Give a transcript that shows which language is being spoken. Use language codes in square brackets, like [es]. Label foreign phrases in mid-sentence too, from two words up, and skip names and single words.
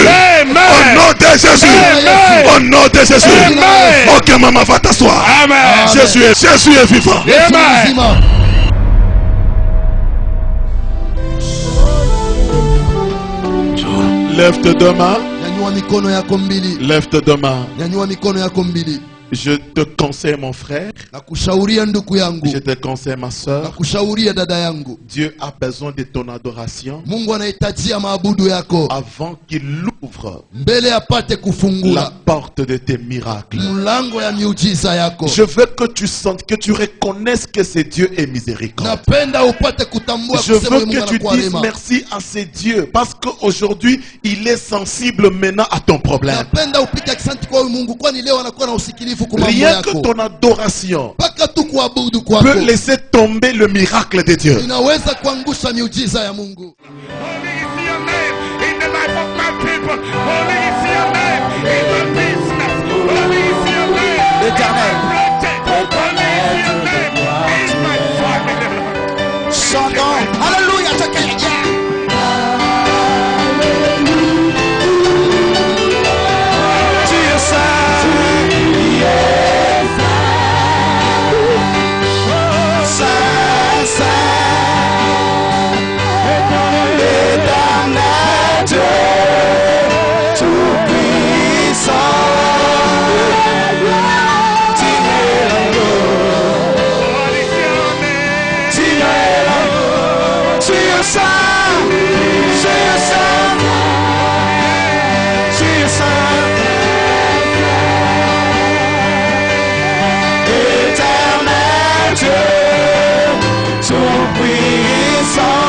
[fr] Amen. Au nom de Jésus. Amen. Au nom de Jésus. Amen. Ok, maman, va t'asseoir. Amen. Jésus est vivant. Amen. Lève tes deux mains. [sw] Nyanyua mikono yako mbili. [fr] Lève tes deux mains. [sw] Nyanyua mikono yako mbili. [fr] Je te conseille, mon frère. [sw] Nakushauria ndugu yangu. [fr] Je te conseille, ma soeur. [sw] Nakushauria dada yangu. [fr] Dieu a besoin de ton adoration. [sw] Mungu anahitajia maabudu yako [fr] Avant qu'il ouvre [sw] mbele apate [fr] la [sw] kufungula [fr] porte de tes miracles. [sw] mlango ya miujiza yako. [fr] Je veux que tu sentes, que tu reconnaisses que c'est Dieu est miséricorde. [sw] Napenda upate kutambua [fr] Je [sw] kusema [fr] veux [sw] Mungu [fr] que tu [sw] anakuwa [fr] dises rema. merci à ce Dieu parce qu'aujourd'hui il est sensible maintenant à ton problème. [sw] Napenda upike asante kwa huyu Mungu kwani leo anakuwa na usikilifu kwa mambo [fr] Rien que [sw] yako. [fr] ton adoration [sw] Paka tu kuabudu kwako [fr] peut laisser tomber le miracle de Dieu. [sw] inaweza kuangusha miujiza ya Mungu. [en] Holy is your name in the life of my people. Holy is your name in the business. Holy is your name. [fr] L'Éternel. [en] Holy is your name in my family. [fr] Chantons. Alléluia. Tu es saint. Saint, saint. Éternel Dieu, tout-puissant. Tu es l'agneau. [en] Holy is your name. [fr] Tu es l'agneau. Tu es saint. Tu es saint. Tu es saint. Éternel Dieu, tout-puissant.